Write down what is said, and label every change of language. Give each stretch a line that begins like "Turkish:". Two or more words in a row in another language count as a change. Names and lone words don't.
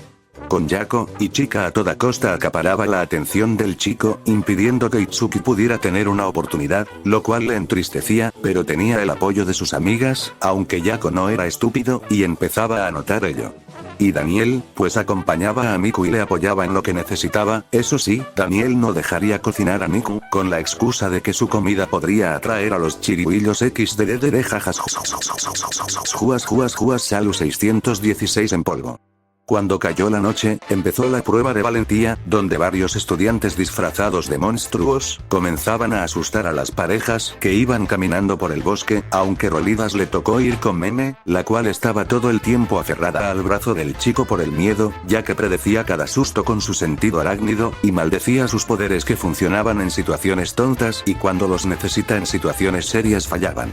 Spanish: Con Yako, y chica a toda costa acaparaba la atención del chico, impidiendo que Itsuki pudiera tener una oportunidad, lo cual le entristecía, pero tenía el apoyo de sus amigas, aunque Yako no era estúpido, y empezaba a notar ello. Y Daniel, pues acompañaba a Miku y le apoyaba en lo que necesitaba. Eso sí, Daniel no dejaría cocinar a Miku, con la excusa de que su comida podría atraer a los chirihuillos XDDD jajas juas Salu 616 en polvo. Cuando cayó la noche, empezó la prueba de valentía, donde varios estudiantes disfrazados de monstruos, comenzaban a asustar a las parejas que iban caminando por el bosque, aunque Rolidas le tocó ir con Meme, la cual estaba todo el tiempo aferrada al brazo del chico por el miedo, ya que predecía cada susto con su sentido arácnido, y maldecía sus poderes que funcionaban en situaciones tontas y cuando los necesita en situaciones serias fallaban.